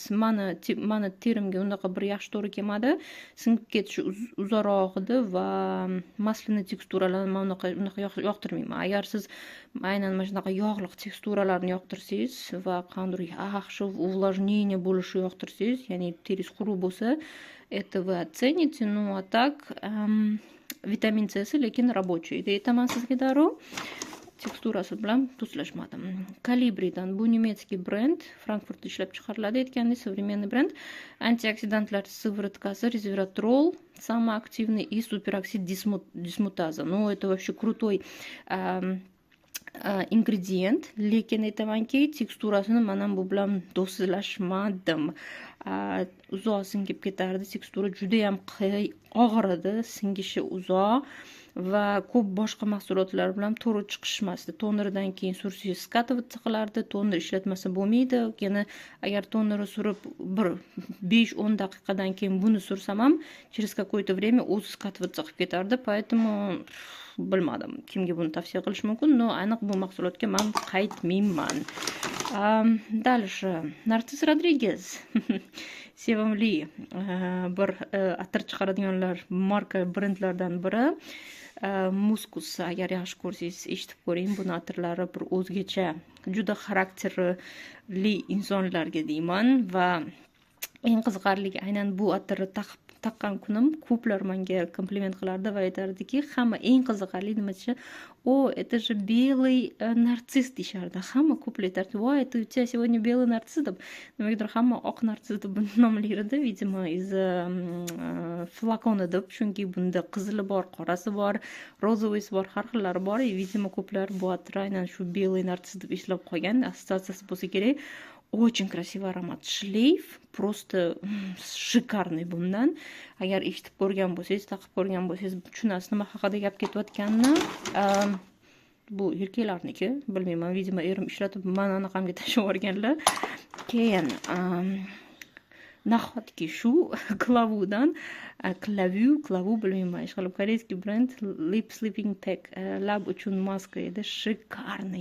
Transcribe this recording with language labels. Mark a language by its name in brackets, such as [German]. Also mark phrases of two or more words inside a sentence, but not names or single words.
[Uzbek] Mana terimga unaqa bir yaxshi to'g'ri kelmadi. Singib ketishi uzoqroq edi va masляный teksturalarni men unaqa yoqtirmayman. Agar siz aynan mana shunaqa yog'liq teksturalarni yoqtirsangiz va qanday yaxshi увлажнение bo'lishi yoqtirsangiz, ya'ni teringiz quruq bo'lsa, [Russian] это вы оцените. Ну, а так [Uzbek] vitamin C lekin рабочий deytaman sizga darrov. Teksturasi bilan tuslashmadim. Kalibridan bu немецкий brend, Frankfurtda ishlab chiqariladi aytgandek, современный brend. Antioksidantlar sivoritkasi [Russian] resveratrol, самый активный и супероксид дисмутаза. Ну, это вообще крутой [Uzbek] ingredient, lekin aytamanki, teksturasini men ham bu bilan do'stlashmadim. Uzoq singib ketardi, tekstura juda ham og'ir edi, singishi uzoq va ko'p boshqa mahsulotlar bilan to'g'ri chiqishmasdi. Tonerdan keyin sursangiz skatываться qilardi, toner ishlatmasa bo'lmaydi. Yana agar tonerni surib bir 5-10 daqiqadan keyin buni sursam ham [Russian] через какое-то время [Uzbek] o'zi skatываться qilib ketardi. Поэтому bilmadim kimga buni tavsiya qilish mumkin, но aniq bu mahsulotga men qaytmayman. Дальше Narcis Rodriguez sevimli bir atir chiqaradiganlar marka brendlardan biri. Muskus, agar yaxshi ko'rsangiz eshitib ko'ring, bu atirlari bir o'zgacha juda xarakterli insonlarga deyman va eng qiziqarligi aynan bu atirni taqqan kunim ko'plar menga kompliment qilardi va aytardiki, hamma eng qiziqarli nima desa, "O, [Russian] это же белый нарцисс" deyishardi. [Uzbek] Hamma ko'plar aytardi, "Voy, [Russian] это у тебя сегодня белый нарцисс" deb. [Uzbek] Nimagadir hamma oq narsiss deb buni nomlar edi, видимо, из flakoni deb, chunki bunda qizili bor, qorasi bor, rozovisi bor, har xillari bor. Видимо, ko'plar bu atir aynan shu [Russian] белый нарцисс [Uzbek] deb eslab qolgan, assotsiatsiyasi bo'lsa kerak. [Russian] Очень красивый аромат. Шлейф просто шикарный bundan. [Uzbek] Agar eshitib ko'rgan bo'lsangiz, taqib ko'rgan bo'lsangiz, tushunasiz nima haqida gap ketayotganini. Bu erkaklarniki, bilmayman, видимо, erim ishlatib mana anaqamga tashlab yuborganlar. Keyin nahotki shu klavudan klavu bilmayman, ishqilib koreyskiy brend Lip Sleeping Pack lab uchun maska edi, shikarniy.